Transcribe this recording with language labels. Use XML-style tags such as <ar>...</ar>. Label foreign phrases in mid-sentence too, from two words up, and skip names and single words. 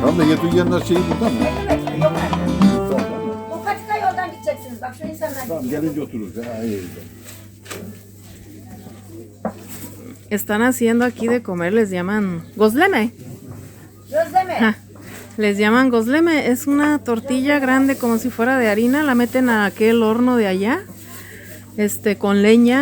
<tr>getireceğin şeyi burada mı? Yok artık. Tamam. Bu patika yoldan gideceksiniz. Bak şu insanlar Tamam gidiyor. gelince otururuz. Ha, iyi.</tr> <es>Están haciendo aquí de comer, les llaman gozleme. Gözleme. Ja, les llaman gozleme. Es una tortilla grande como si fuera de harina. La meten a aquel horno de allá, con leña.</es>